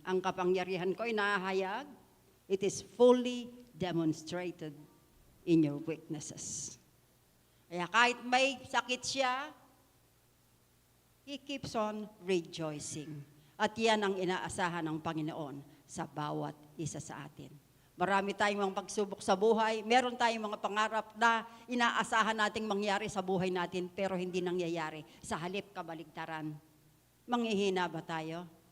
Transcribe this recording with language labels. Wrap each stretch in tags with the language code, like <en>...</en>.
<tl>Ang kapangyarihan ko ay nahahayag.</tl> <en>It is fully demonstrated in your weaknesses.</en> <tl>Kaya kahit may sakit siya,</tl> <en>he keeps on rejoicing.</en> <tl>At yan ang inaasahan ng Panginoon sa bawat isa sa atin. Marami tayong mga pagsubok sa buhay. Meron tayong mga pangarap na inaasahan nating mangyari sa buhay natin pero hindi nangyayari. Sa halip kabaligtaran. Manghihina ba tayo?</tl>